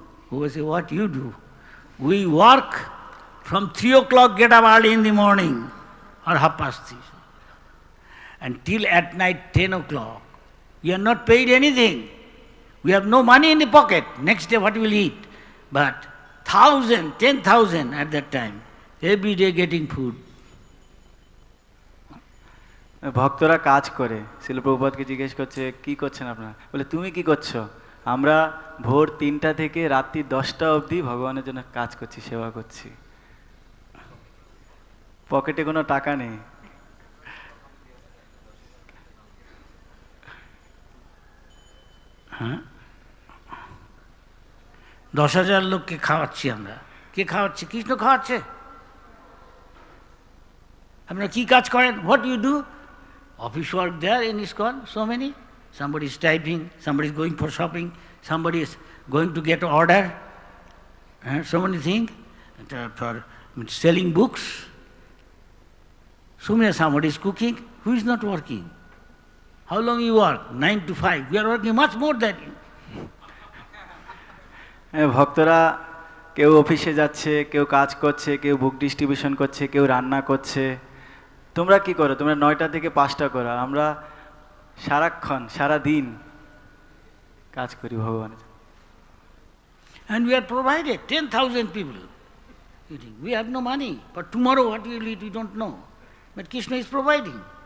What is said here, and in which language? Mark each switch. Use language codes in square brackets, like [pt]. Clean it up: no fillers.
[en] Who will say, what you do? We work from 3 o'clock, get up early in the morning, or 3:30, until at night 10 o'clock. We are not paid anything. We have no money in the pocket. Next day what we will eat? But 1,000, 10,000 at that time, every day getting food. [bn] ভক্তরা কাজ করে। শিল প্রভুপাদকে জিজ্ঞেস করছে, কি করছেন আপনারা? বলে তুমি কি করছো? আমরা ভোর 3টা থেকে রাত্রি 10টা অবধি ভগবানের জন্য কাজ করছি, সেবা করছি, পকেটে কোনো টাকা নেই। হ্যাঁ, 10,000 লোককে খাওয়াচ্ছি আমরা। কে খাওয়াচ্ছে? কৃষ্ণ খাওয়াচ্ছে। আপনারা কি কাজ করেন? [en] What do you do? Office work there in Iskcon, so many. Somebody is typing, somebody is going for shopping, somebody is going to get order, so many things. for selling books. So many, somebody is cooking, who is not working? How long you work? 9 to 5. We are working much more than you. [bn] ভক্তরা কেউ অফিসে যাচ্ছে, কেউ কাজ করছে, কেউ বুক distribution করছে, কেউ রান্না করছে। তোমরা কি করো? তোমরা 9টা থেকে 5টা করো। আমরা সারাক্ষণ সারা দিন কাজ করি ভগবানের। [en] And we are provided 10,000 people eating. We have no money. But tomorrow what we will eat, we don't know. But Krishna is providing.